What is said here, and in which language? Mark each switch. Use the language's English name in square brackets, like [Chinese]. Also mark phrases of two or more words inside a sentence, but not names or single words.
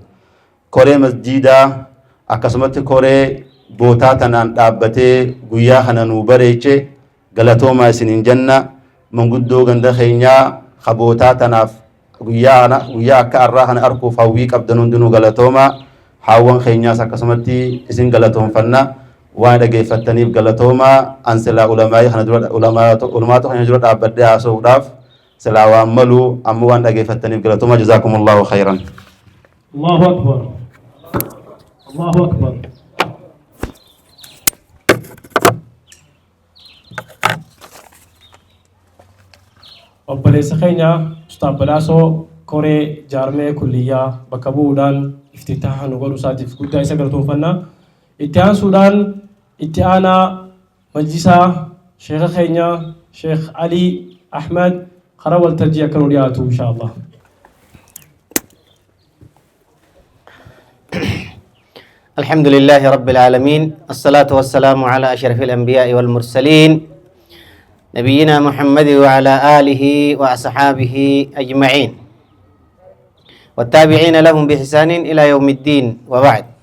[Oromo] Koree masjidaa akkasumatti koree bootaa tanaan dhaabbatee guyyaa kana nuu bareeche galatoomaa isinin janna manguddoo ganda keenyaa kabootaa tanaaf guyyaa akka arraa kana arkuuf hawwii qabdan hundinuu galatoomaa haawwan keenyaas akkasumatti isin galatoonfanna waan dhageeffattaniif galatoomaa an silaa ulamaata keenya dura dhaabbadhee haasa'uudhaaf silaa waan malu ammoo waan dhageeffattaniif galatoomaa [Arabic] جزاكم الله خيرا. الله أكبر. الله أكبر. [Oromo] obboleessa keenya Ustaaz Badhaasoo koree jaarmee kulliyyaa bakka bu'uudhaan iftitaaha nu godhu isaatiif guddaa isa galatoonfanna. Itti aansuudhaan itti aanaa majlisaa sheekha keenya Sheekh Ali Ahmed karaa waltajjii akka nu dhiyaatu inshaallah. [Arabic] الحمد لله رب العالمين الصلاة والسلام على أشرف الأنبياء والمرسلين نبينا محمد وعلى آله وأصحابه أجمعين والتابعين لهم بإحسان إلى يوم الدين وبعد.